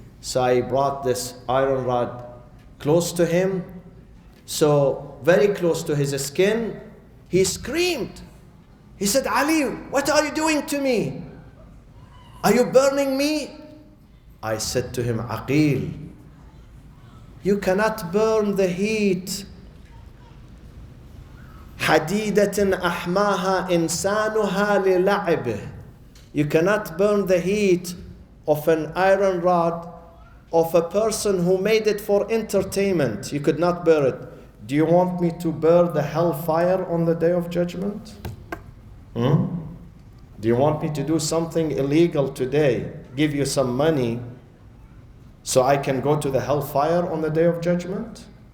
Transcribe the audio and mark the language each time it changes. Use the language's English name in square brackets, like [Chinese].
[English] So I brought this iron rod close to him, so very close to his skin. He screamed. He said, Ali, what are you doing to me? Are you burning me? I said to him, Aqil, you cannot burn the heat. [Arabic] حديدة أحماها إنسانها للعبه. [English] You cannot burn the heat of an iron rod of a person who made it for entertainment. You could not burn it. Do you want me to burn the hellfire on the day of judgment? Do you want me to do something illegal today, give you some money, so I can go to the hellfire on the day of judgment?